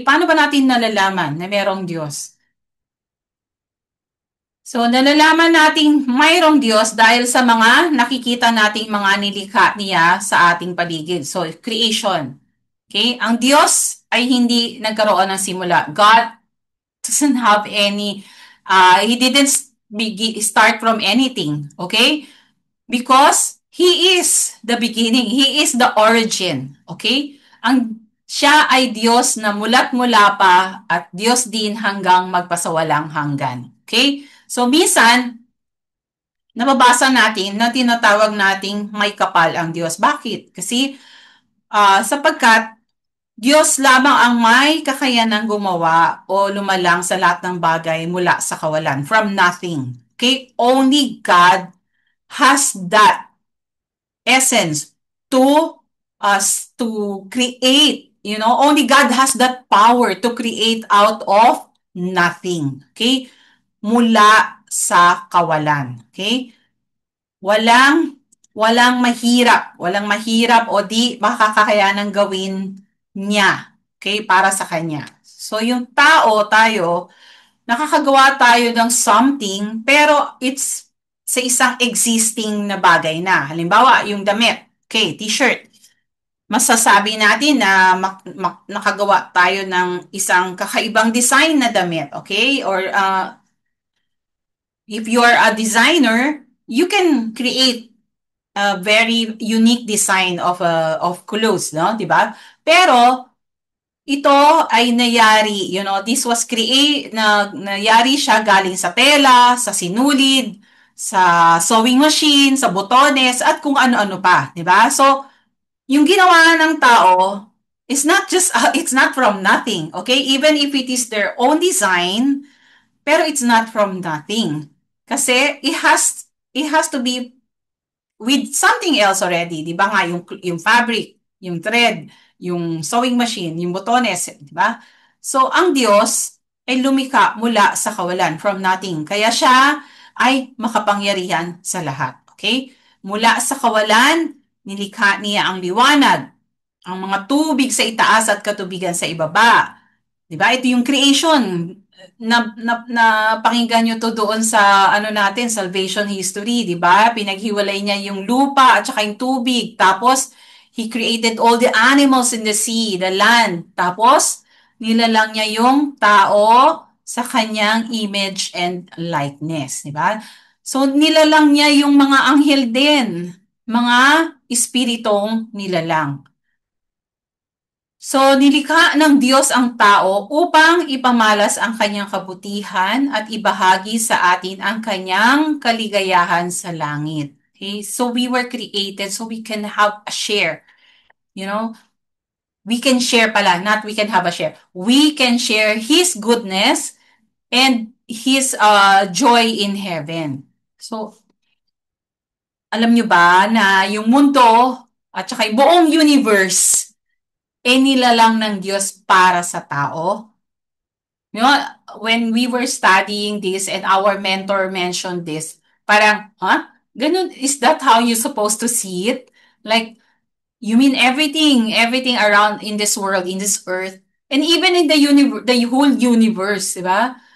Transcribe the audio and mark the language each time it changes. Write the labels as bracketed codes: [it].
[tl] Paano ba natin nalalaman na mayroong Diyos? So, nalalaman nating mayroong Diyos dahil sa mga nakikita nating mga nilikha niya sa ating paligid. So, creation. Okay? Ang Diyos ay hindi nagkaroon ng simula. [en] God doesn't have any, He didn't start from anything. Okay? Because He is the beginning. He is the origin. Okay? [tl] Siya ay Diyos na mula't mula pa at Diyos din hanggang magpasawalang hanggan. Okay? So, minsan, nababasa natin na tinatawag nating may kapal ang Diyos. Bakit? Kasi sapagkat Diyos lamang ang may kakayanang gumawa o lumalang sa lahat ng bagay mula sa kawalan, [en] from nothing. Okay? Only God has that essence to us to create. You know, only God has that power to create out of nothing. [tl] Okay? Mula sa kawalan. Okay? Walang walang mahirap o di makakayanan gawin niya, okay, para sa kanya. So yung tayo, nakakagawa tayo ng something pero it's sa isang existing na bagay na. Halimbawa, yung damit, okay, t-shirt. Masasabi natin na nakagawa tayo ng isang kakaibang design na damit, okay? [en] Or if you are a designer, you can create a very unique design of clothes, no? [tl] 'Di ba? Pero ito ay nayari, [en] this was [tl] nayari siya galing sa tela, sa sinulid, sa sewing machine, sa botones at kung ano-ano pa, 'di ba? [en] So, yung ginawa ng tao is not just it's not from nothing, okay? Even if it is their own design, pero it's not from nothing. Kasi it has to be with something else already, [tl] 'di ba nga yung [en] fabric, yung thread, yung sewing machine, yung botones, 'di ba? [tl] So ang Diyos ay lumikha mula sa kawalan, [en] from nothing. [tl] Kaya siya ay makapangyarihan sa lahat. Okay? Mula sa kawalan, nilikha niya ang liwanag, ang mga tubig sa itaas at katubigan sa ibaba. 'Di ba? Ito yung creation. Na pakinggan nyo to doon sa natin, salvation history, 'di ba? Pinaghiwalay niya yung lupa at saka yung tubig. [en] Tapos he created all the animals in the sea, the land. [tl] Tapos nilalang niya yung tao sa kanyang image and likeness, di ba? So nilalang niya yung mga anghel din, mga espiritong nilalang. So, nilikha ng Diyos ang tao upang ipamalas ang kanyang kabutihan at ibahagi sa atin ang kanyang kaligayahan sa langit. [en] Okay? So, we were created so we can have a share. You know, we can share pala, not we can have a share. We can share His goodness and His joy in heaven. [tl] So, alam nyo ba na yung mundo at saka yung buong universe nilalang ng Diyos para sa tao? [en] You know, when we were studying this and our mentor mentioned this, parang, huh? Ganun, is that how you supposed to see it? Like, you mean everything around in this world, in this earth, and even in the universe, the whole universe, di ba?